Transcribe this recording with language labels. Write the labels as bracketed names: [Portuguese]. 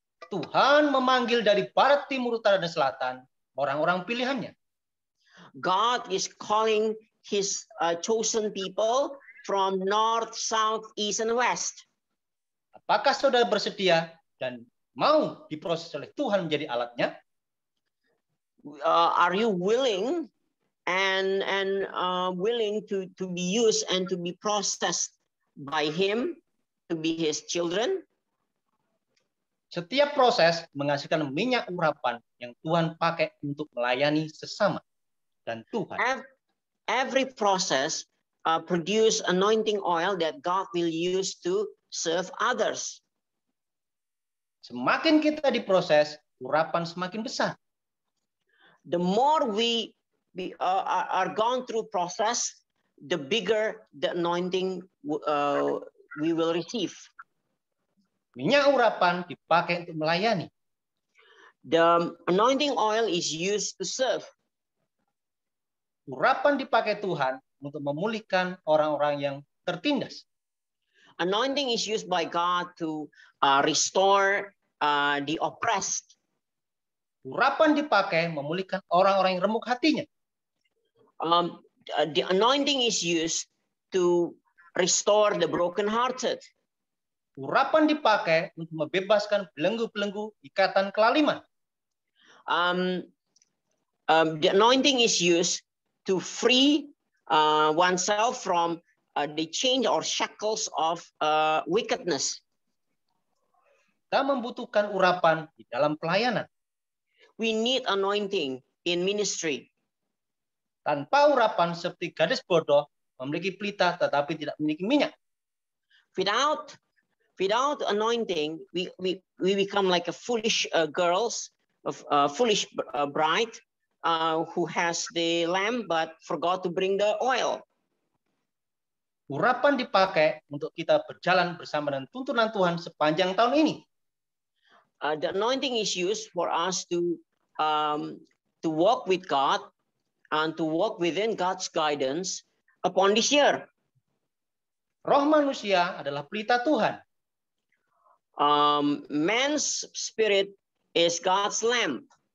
[Indonesian] Tuhan memanggil dari barat, timur, utara, dan selatan orang-orang pilihannya. [English] God is calling His chosen people from north, south, east, and west. [Indonesian] Apakah saudara bersedia dan mau diproses oleh Tuhan menjadi alatnya? [English] Are you willing and willing to be used and to be processed by Him to be His children? [Indonesian] Setiap proses menghasilkan minyak urapan yang Tuhan pakai untuk melayani sesama dan Tuhan. [English] Every process produce anointing oil that God will use to serve others. [Indonesian] Semakin kita diproses, urapan semakin besar. [English] The more we are gone through process, the bigger the anointing we will receive. [Indonesian] Minyak urapan dipakai untuk melayani. [English] The anointing oil is used to serve. [Indonesian] Urapan dipakai Tuhan untuk memulihkan orang-orang yang tertindas. [English] Anointing is used by God to restore the oppressed. [Indonesian] Urapan dipakai memulihkan orang-orang yang remuk hatinya. [English] The anointing is used to restore the brokenhearted. [Indonesian] Urapan dipakai untuk membebaskan belenggu-belenggu ikatan kelaliman. [English] The anointing is used to free oneself from the chains or shackles of wickedness. [Indonesian] Kita membutuhkan urapan di dalam pelayanan. [English] We need anointing in ministry. [Indonesian] Tanpa urapan seperti gadis bodoh memiliki pelita tetapi tidak memiliki minyak. [English] Without anointing, we become like a foolish girls, foolish bride who has the lamp but forgot to bring the oil. [Indonesian] Urapan dipakai untuk kita berjalan bersama dengan tuntunan Tuhan sepanjang tahun ini. [English] The anointing is used for us to walk with God and to walk within God's guidance upon this year. [Indonesian] Roh manusia adalah pelita Tuhan. [English] Man's spirit is God's lamp.